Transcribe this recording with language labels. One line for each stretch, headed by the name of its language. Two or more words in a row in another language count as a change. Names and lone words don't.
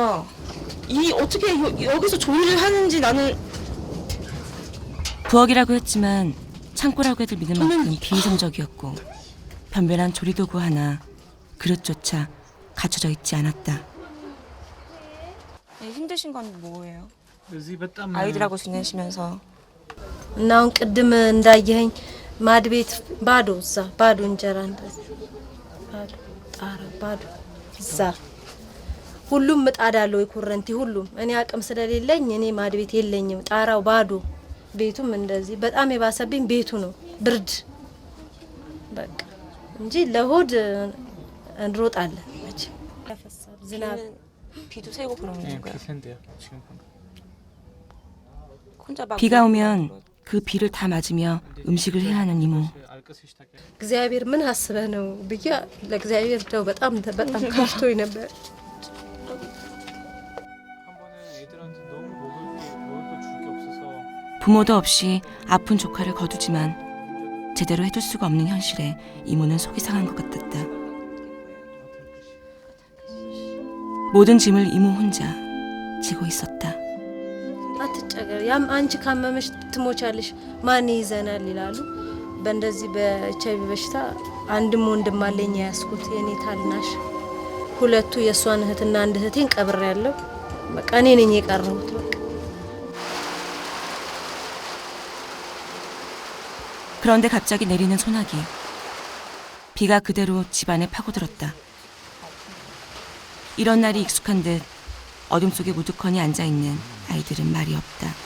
Korean: 이 어떻게 여기서 조리를 하는지 나는 부엌이라고 했지만 창고라고 해도 믿을 만큼 비이성적이었고 변변한 조리도구 하나 그릇조차 갖춰져 있지 않았다. 힘드신 건 뭐예요?
Amharic: እዚህ በጣም
Korean: 아이들하고 지내시면서
Amharic: እና አሁን ቅድም እንዳየኸኝ ማድ ቤት ባዶ እዛ ባዶ እንጀራ እንደዚህ ባዶ ጣራ ባዶ እዛ ሁሉም ምጣድ አለው የኮረንቲ ሁሉም እኔ አቅም ስለሌለኝ እኔ ማድ ቤት የለኝም ጣራው ባዶ ቤቱም እንደዚህ በጣም የባሰብኝ ቤቱ ነው ብርድ በቃ እንጂ ለሆድ እንሮጣለን መቼ ያፈሳል ዝናብ
Korean: 비도 새고 그러는 거예요. 비싼데요 지금 방금. 혼자 막 비가 오면 그 비를 다 맞으며 음식을 해야 하는 이모.
Amharic: አልቀስሽ ታውቂያለሽ? እግዚአብሔር ምን አስበህ ነው ብዬ ለእግዚአብሔር ደው በጣም ከፍቶኝ ነበር።
Korean: 한 번에 애들한테 너무 먹을 거 줄 게 없어서 부모도 없이 아픈 조카를 거두지만 제대로 해줄 수가 없는 현실에 이모는 속이 상한 것 같았다. 모든 짐을 이모 혼자 지고 있었다.
Amharic: አትጨገር ያም አንቺ ካመመሽ ትሞቻለሽ ማን ይዘናል ይላሉ። በእንደዚህ በኤችአይቪ በሽታ አንድም ወንድም አለኝ ያስኩት የኔ ታልናሽ ሁለቱ የሷን እህትና አንድ እህቴን ቀብሬያለሁ። በቃ እኔ ነኝ የቀረሁት። በቃ
Korean: 그런데 갑자기 내리는 소나기. 비가 그대로 집안에 파고들었다. 이런 날이 익숙한 듯 어둠 속에 우두커니 앉아있는 아이들은 말이 없다.